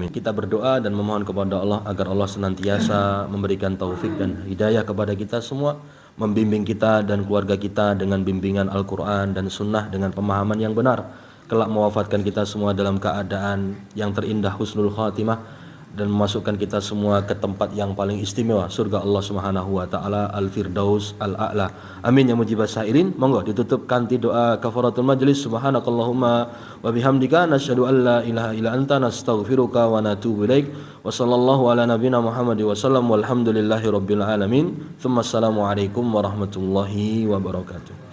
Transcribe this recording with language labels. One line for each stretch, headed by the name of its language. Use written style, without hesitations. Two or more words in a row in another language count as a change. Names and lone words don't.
Indonesian: Kita berdoa dan memohon kepada Allah agar Allah senantiasa memberikan taufik dan hidayah kepada kita semua, membimbing kita dan keluarga kita dengan bimbingan Al-Quran dan Sunnah dengan pemahaman yang benar, kelak mewafatkan kita semua dalam keadaan yang terindah
Arabic: حسن الخاتمة
Indonesian: dan memasukkan kita semua ke tempat yang paling istimewa, surga Allah
Arabic: سبحانه وتعالى,
Indonesian: Al-Firdaus Al-A'la.
Arabic: آمين يا مجيب السائلين.
Javanese: Monggo ditutup kanti doa
Arabic: كفارة المجلس. سبحانك اللهم وبحمدك نشهد أن لا إله إلا أنت نستغفرك ونتوب إليك. وصلى الله على نبينا محمد وسلم والحمد لله رب العالمين. ثم السلام عليكم ورحمة الله وبركاته.